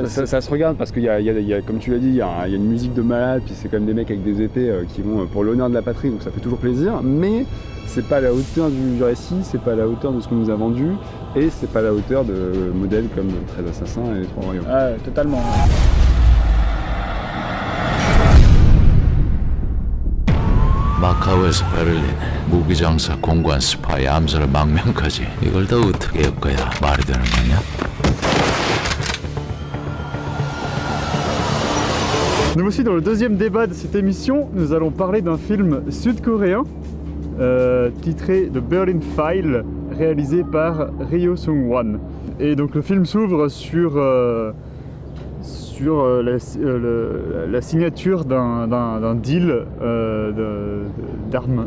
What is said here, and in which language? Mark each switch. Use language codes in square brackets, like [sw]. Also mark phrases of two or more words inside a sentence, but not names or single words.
[fr] ça se regarde parce qu'il y a, comme tu l'as dit, il y a une musique de malade, puis c'est quand même des mecs avec des épées qui vont pour l'honneur de la patrie, donc ça fait toujours plaisir, mais c'est pas à la hauteur du récit, c'est pas à la hauteur de ce qu'on nous a vendu, et c'est pas à la hauteur de modèles comme 13 assassins et les 3 royaumes. Ah, totalement. [ko] 마카오에서 베를린, 무기장사, 공관, 스파이, 암살, 망명까지 이걸 다 어떻게 엮어야 말이 되는 거냐? [fr] Nous voici dans le deuxième débat de cette émission. Nous allons parler d'un film sud-coréen titré The Berlin File, réalisé par Ryo Seung-wan. Et donc le film s'ouvre sur la signature d'un deal d'armes.